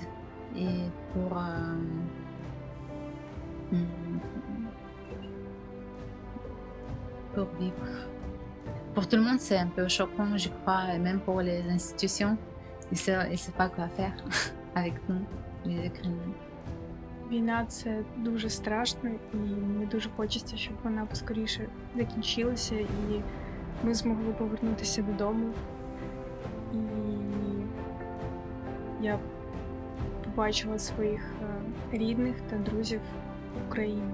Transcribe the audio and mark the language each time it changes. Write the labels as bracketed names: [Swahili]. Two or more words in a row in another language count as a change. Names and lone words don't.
[French] Et pour vivre. Pour tout le monde, c'est un peu choquant, je crois, et même pour les institutions. Ils ne savent pas quoi faire avec nous, les Ukrainiens. [Ukrainian] Війна – це дуже страшно, і мені дуже хочеться, щоб вона поскоріше закінчилася, і ми змогли повернутися додому. І я побачила своїх рідних та друзів в Україні.